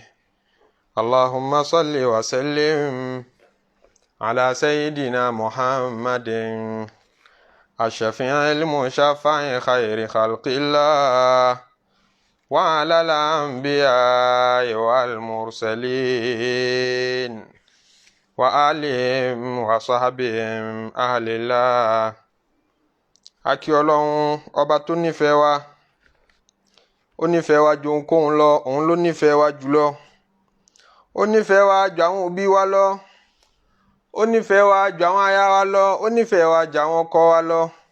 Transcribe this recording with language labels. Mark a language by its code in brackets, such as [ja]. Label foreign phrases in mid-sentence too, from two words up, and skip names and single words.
[ar] اللهم صل وسلم على سيدنا محمد الشفيع المشفع خير خلق الله، وعلى الأنبياء والمرسلين وآلهم وصحبهم أهل الله. [yo] A kí Ọlọ́run ọba tó nífẹ̀ẹ́ wa, ó nífẹ̀ẹ́ wa ju ohunkóhun lọ, òun ló nífẹ̀ẹ́ wa jùlọ. Ó nífẹ̀ẹ́ wa ju àwọn òbí wa lọ, ó nífẹ̀ẹ́ wa ju àwọn aya wa lọ, ó nífẹ̀ẹ́ wa ju àwọn ọkọ wa lọ.